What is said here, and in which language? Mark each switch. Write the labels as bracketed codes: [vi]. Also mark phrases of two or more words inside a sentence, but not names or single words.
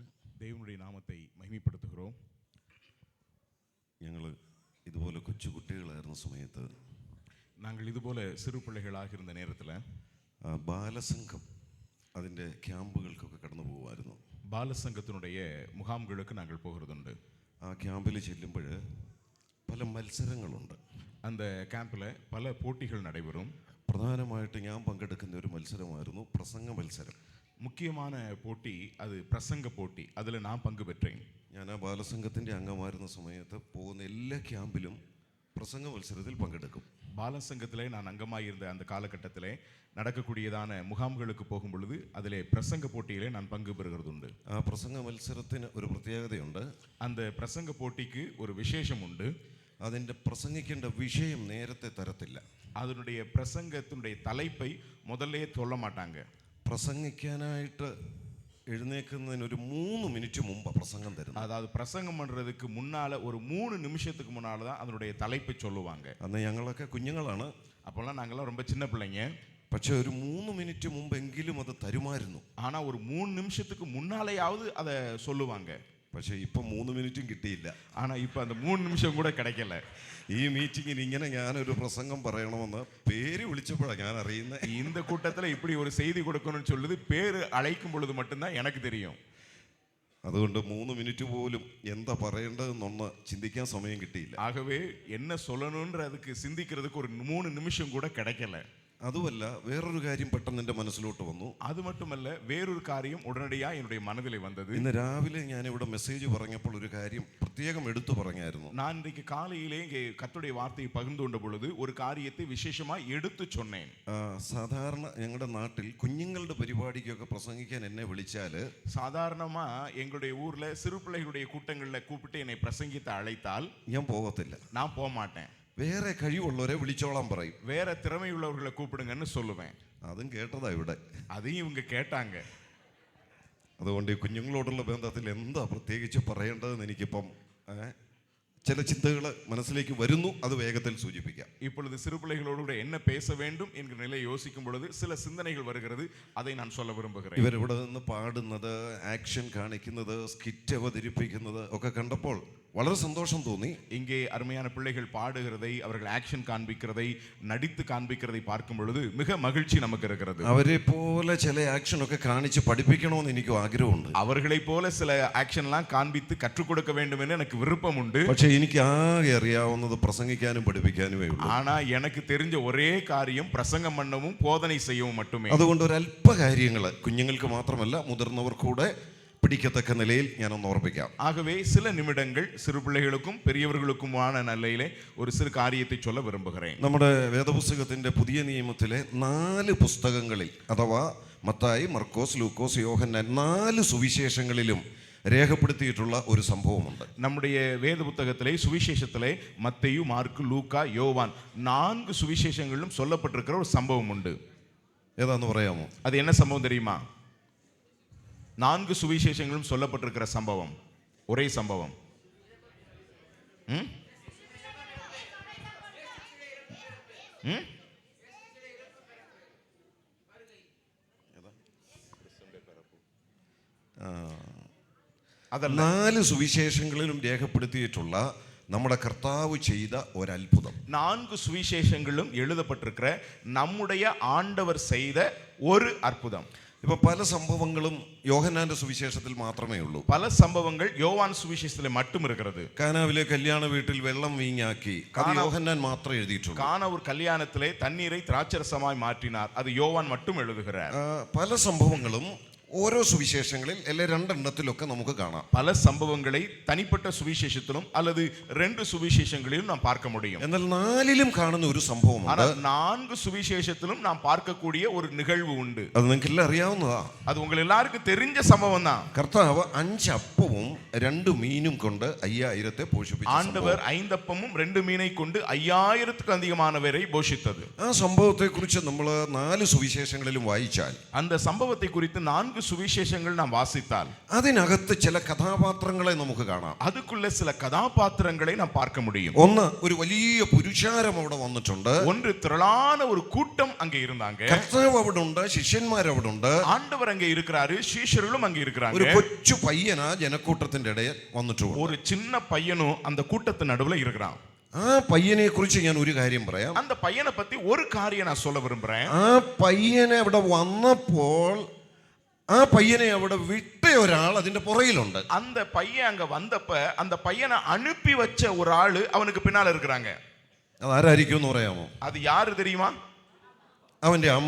[ta] தெய்வனுடைய நாமத்தை மகிமைப்படுத்துகிறோம். [ml] ഞങ്ങൾ ഇതുപോലെ കൊച്ചു കുട്ടികളായിരുന്ന സമയത്ത്, [ta] நாங்கள் இதுபோல சிறு பிள்ளைகளாக இருந்த நேரத்தில் [ml] ബാലസംഘം അതിൻ്റെ ക്യാമ്പുകൾക്കൊക്കെ കടന്നു പോകുമായിരുന്നു. [ta] பாலசங்கத்தினுடைய முகாம்களுக்கு நாங்கள் போகிறதுண்டு. [ml] ആ ക്യാമ്പിൽ ചെല്ലുമ്പോൾ പല മത്സരങ്ങളുണ്ട്. [ta] அந்த கேம்பில் பல போட்டிகள் நடைபெறும். [ml] പ്രധാനമായിട്ട് ഞാൻ പങ്കെടുക്കുന്ന ഒരു മത്സരമായിരുന്നു പ്രസംഗ മത്സരം. [ta] முக்கியமான போட்டி அது பிரசங்க போட்டி. அதில் நான் பங்கு பெற்றேன். [ml] ഞാൻ ആ ബാലസംഘത്തിൻ്റെ അംഗമായിരുന്ന സമയത്ത് പോകുന്ന എല്ലാ ക്യാമ്പിലും പ്രസംഗ മത്സരത്തിൽ പങ്കെടുക്കും. [ta] பாலசங்கத்திலே நான் அங்கமாக இருந்த அந்த காலகட்டத்திலே நடக்கக்கூடியதான முகாம்களுக்கு போகும் பொழுது அதிலே பிரசங்க போட்டியிலே நான் பங்கு பெறுகிறது உண்டு. [ml] ആ പ്രസംഗ മത്സരത്തിന് ഒരു പ്രത്യേകതയുണ്ട്. [ta] அந்த பிரசங்க போட்டிக்கு ஒரு விசேஷம் உண்டு. [ml] അതിൻ്റെ പ്രസംഗിക്കേണ്ട വിഷയം നേരത്തെ തരത്തില്ല. [ta] அதனுடைய பிரசங்கத்தினுடைய தலைப்பை முதல்ல சொல்ல மாட்டாங்க. [ml] പ്രസംഗിക്കാനായിട്ട് എഴുന്നേൽക്കുന്നതിന് ഒരു 3 മിനിറ്റ് മുമ്പ് പ്രസംഗം തരുന്നു. [ta] அதாவது பிரசங்கம் பண்ணுறதுக்கு முன்னால் ஒரு 3 நிமிஷத்துக்கு முன்னால் தான் அதனுடைய தலைப்பை சொல்லுவாங்க. [ml] അന്ന് ഞങ്ങളൊക്കെ കുഞ്ഞുങ്ങളാണ്. [ta] அப்போல்லாம் நாங்கள்லாம் ரொம்ப சின்ன பிள்ளைங்க. [ml] പക്ഷേ ഒരു 3 മിനിറ്റ് മുമ്പെങ്കിലും അത് തരുമായിരുന്നു. [ta] ஆனால் ஒரு 3 நிமிஷத்துக்கு முன்னாலேயாவது அதை சொல்லுவாங்க. [ml] പക്ഷേ ഇപ്പം 3 മിനിറ്റും കിട്ടിയില്ല. [ta] ஆனால் இப்போ அந்த 3 நிமிஷம் கூட கிடைக்கல. [ml] ഈ മീറ്റിങ്ങിന് ഇങ്ങനെ ഞാനൊരു പ്രസംഗം പറയണമെന്ന് പേര് വിളിച്ചപ്പോഴാണ് ഞാൻ അറിയുന്നത്. [ta] இந்த கூட்டத்தில் இப்படி ஒரு செய்தி கொடுக்கணும்னு சொல்லுது பேர் அழைக்கும் பொழுது மட்டும்தான் எனக்கு தெரியும். [ml] അതുകൊണ്ട് 3 മിനിറ്റ് പോലും എന്താ പറയേണ്ടതെന്നൊന്ന് ചിന്തിക്കാൻ സമയം കിട്ടിയില്ല. [ta] ஆகவே என்ன சொல்லணுன்ற அதுக்கு சிந்திக்கிறதுக்கு ஒரு 3 நிமிஷம் கூட கிடைக்கல. [ml] അതുമല്ല, വേറൊരു കാര്യം പെട്ടെന്ന് എൻ്റെ മനസ്സിലോട്ട് വന്നു. [ta] அது மட்டுமல்ல, வேறொரு காரியம் உடனடியாக என்னுடைய மனதிலே வந்தது. [ml] ഇന്ന് രാവിലെ ഞാനിവിടെ മെസ്സേജ് പറഞ്ഞപ്പോൾ ഒരു കാര്യം പ്രത്യേകം എടുത്തു പറഞ്ഞായിരുന്നു. [ta] நான் இன்றைக்கு காலையிலே இங்கே கர்த்தருடைய வார்த்தையை பகிர்ந்து கொண்ட பொழுது ஒரு காரியத்தை விசேஷமாக எடுத்து சொன்னேன். [ml] സാധാരണ ഞങ്ങളുടെ നാട്ടിൽ കുഞ്ഞുങ്ങളുടെ പരിപാടിക്കൊക്കെ പ്രസംഗിക്കാൻ എന്നെ വിളിച്ചാൽ, [ta] சாதாரணமாக எங்களுடைய ஊரில் சிறு பிள்ளைகளுடைய கூட்டங்களில் கூப்பிட்டு என்னை பிரசங்கித்து அழைத்தால் [ml] ഞാൻ പോകത്തില്ല. [ta] நான் போக மாட்டேன். [ml] വേറെ കഴിവുള്ളവരെ വിളിച്ചോളാൻ പറയും. [ta] வேற திறமையுள்ளவர்களை கூப்பிடுங்கன்னு சொல்லுவேன். [ml] അതും കേട്ടതാ ഇവിടെ. [ta] அதையும் இவங்க கேட்டாங்க. [ml] അതുകൊണ്ട് ഈ കുഞ്ഞുങ്ങളോടുള്ള ബന്ധത്തിൽ എന്താ പ്രത്യേകിച്ച് പറയേണ്ടതെന്ന് എനിക്കിപ്പം ചില ചിന്തകൾ മനസ്സിലേക്ക് വരുന്നു. അത് വേഗത്തിൽ സൂചിപ്പിക്കാം. [ta] இப்பொழுது சிறு பிள்ளைகளோடு என்ன பேச வேண்டும் என்கிற நிலையை யோசிக்கும் பொழுது சில சிந்தனைகள் வருகிறது. அதை நான் சொல்ல விரும்புகிறேன். [ml] ഇവരിവിടെ നിന്ന് പാടുന്നത്, ആക്ഷൻ കാണിക്കുന്നത്, സ്കിറ്റ് അവതരിപ്പിക്കുന്നത് ഒക്കെ കണ്ടപ്പോൾ വളരെ സന്തോഷം തോന്നി. [ta] இங்கே அருமையான பிள்ளைகள் பாடுகிறதை, அவர்கள் ஆக்ஷன் காண்பிக்கிறதை, நடித்து காண்பிக்கிறதை பார்க்கும் பொழுது மிக மகிழ்ச்சி நமக்கு இருக்கிறது. [ml] അവരെ പോലെ ചില ആക്ഷൻ ഒക്കെ കാണിച്ച് പഠിപ്പിക്കണമെന്ന് എനിക്ക് ആഗ്രഹമുണ്ട്. [ta] அவர்களை போல சில ஆக்ஷன்லாம் காண்பித்து கற்றுக் கொடுக்க வேண்டும் என்று எனக்கு விருப்பம் உண்டு. [ml] പക്ഷേ എനിക്ക് ആകെ അറിയാവുന്നത് പ്രസംഗിക്കാനും പഠിപ്പിക്കാനുമേ ഉള്ളൂ. [ta] ஆனா எனக்கு தெரிஞ்ச ஒரே காரியம் பிரசங்கம் பண்ணவும் போதனை செய்யவும் மட்டுமே. [ml] അതുകൊണ്ട് ഒരു അല്പ കാര്യങ്ങൾ കുഞ്ഞുങ്ങൾക്ക് മാത്രമല്ല മുതിർന്നവർക്ക് കൂടെ പിടിക്കത്തക്ക നിലയിൽ ഞാനൊന്ന് ഓർപ്പിക്കാം. [ta] ஆகவே சில நிமிடங்கள் சிறு பிள்ளைகளுக்கும் பெரியவர்களுக்குமான நிலையிலே ஒரு சிறு காரியத்தை சொல்ல விரும்புகிறேன். [ml] നമ്മുടെ വേദപുസ്തകത്തിന്റെ പുതിയ നിയമത്തിലെ 4 പുസ്തകങ്ങളിൽ, അഥവാ മത്തായി, മർക്കോസ്, ലൂക്കോസ്, യോഹന്നാൻ 4 സുവിശേഷങ്ങളിലും രേഖപ്പെടുത്തിയിട്ടുള്ള ഒരു സംഭവമുണ്ട്. [ta] நம்முடைய வேத புத்தகத்திலே சுவிசேஷத்திலே மத்தேயு, மார்க்கு, லூக்கா, யோவான் 4 சுவிசேஷங்களிலும் சொல்லப்பட்டிருக்கிற ஒரு சம்பவம் உண்டு. [ml] ஏதான்னு പറയാമോ? [ta] அது என்ன சம்பவம் தெரியுமா? 4 சுவிசேஷங்களும் சொல்லப்பட்டிருக்கிற சம்பவம், ஒரே சம்பவம். [ml] അതല്ല, 4 സുവിശേഷങ്ങളിലും രേഖപ്പെടുത്തിയിട്ടുള്ള നമ്മുടെ കർത്താവ് ചെയ്ത ഒരു അത്ഭുതം. [ta] 4 சுவிசேஷங்களும் எழுதப்பட்டிருக்கிற நம்முடைய ஆண்டவர் செய்த ஒரு அற்புதம். [ml] ഇപ്പൊ പല സംഭവങ്ങളും യോഹന്നാന്റെ സുവിശേഷത്തിൽ മാത്രമേ ഉള്ളൂ. [ta] பல சம்பவங்கள் யோவான் சுவிசேஷத்தில் மட்டும் இருக்கிறது. [ml] കാനാവിലെ കല്യാണ വീട്ടിൽ വെള്ളം വീഞ്ഞാക്കി അത് യോഹന്നാൻ മാത്രമേ എഴുതിയിട്ടുള്ളൂ. [ta] கானாவூர் கல்யாணத்திலே தண்ணீரை திராட்சரசமாய் மாற்றினார், அது யோவான் மட்டும் எழுதுகிறார். [ml] പല സംഭവങ്ങളും ഓരോ സുവിശേഷങ്ങളിൽ അല്ലെ രണ്ടെണ്ണത്തിലൊക്കെ നമുക്ക് കാണാം. [ta] பல சம்பவங்களை தனிப்பட்ட சுவிசேஷத்திலும் அல்லது ரெண்டு சுவிசேஷங்களிலும் நாம் பார்க்க முடியும். [ml] എന്നാൽ നാലിലും കാണുന്ന ഒരു സംഭവമുണ്ട്. [ta] நான்கு சுவிசேஷத்திலும் நாம் பார்க்கக்கூடிய ஒரு நிகழ்வு உண்டு. [ml] അത് നിങ്ങൾക്ക് എല്ലാം അറിയാവുന്നതാ. [ta] அது உங்கள் எல்லாருக்கும் தெரிஞ்ச சம்பவம் தான். [ml] കർത്താവ് 5 അപ്പവും 2 മീനും കൊണ്ട് 5000 പോഷിപ്പിച്ചു. [ta] ஆண்டவர் 5 அப்பமும் 2 மீனை கொண்டு 5000க்கு அதிகமானவரை போஷித்தது. [ml] ആ സംഭവത്തെക്കുറിച്ച് നമ്മൾ 4 സുവിശേഷങ്ങളിലും വായിച്ചാൽ [ta] அந்த சம்பவத்தை குறித்து 4 சுவிசேஷங்கள் நாம் வாசித்தால் [ml] അതിനകത്ത് ചില കഥാപാത്രങ്ങളെ നമുക്ക് കാണാം. [ta] அதுக்குள்ள சில கதாபாத்திரங்களை நாம் பார்க்க முடியும். [ml] ഒന്ന്, ഒരു വലിയ പുരുഷാരം അവിടെ വന്നിട്ടുണ്ട്. [ta] ஒன்று, திரளான ஒரு கூட்டம் அங்கே இருந்தாங்க. [ml] കർത്താവ് അവിടെ ഉണ്ട്, ശിഷ്യന്മാർ അവിടെ ഉണ്ട്, [ta] ஆண்டவர் அங்கே இருக்கிறாரு, சீஷர்களும் அங்கே இருக்கிறாங்க. [ml] ഒരു കൊച്ചു പയ്യനാ ജനക്കൂട്ടത്തിന്റെ ഇടയിൽ വന്നിട്ടുണ്ട്. [ta] ஒரு சின்ன பையனும் அந்த கூட்டத்தின் நடுவுல இருக்கிறான். [ml] ആ പയ്യനെ കുറിച്ച് ഞാൻ ഒരു കാര്യം പറയാം. [ta] அந்த பையனை பத்தி ஒரு காரியம் நான் சொல்ல விரும்புறேன். [ml] ആ പയ്യനെ അവിടെ വന്നപ്പോൾ ആ പയ്യനെ അവിടെ വിട്ട ഒരാൾ അതിന്റെ പുറകിലുണ്ട്. [ta] அந்த பையன் அங்க வந்தப்ப அந்த பையனை அனுப்பி வச்ச ஒரு ஆளு அவனுக்கு பின்னால இருக்கிறாங்க. [ml] അത് ആരായിരിക്കും എന്ന് പറയാമോ? [ta] அது யாரு தெரியுமா? [ml] അവന്റെ അമ്മ.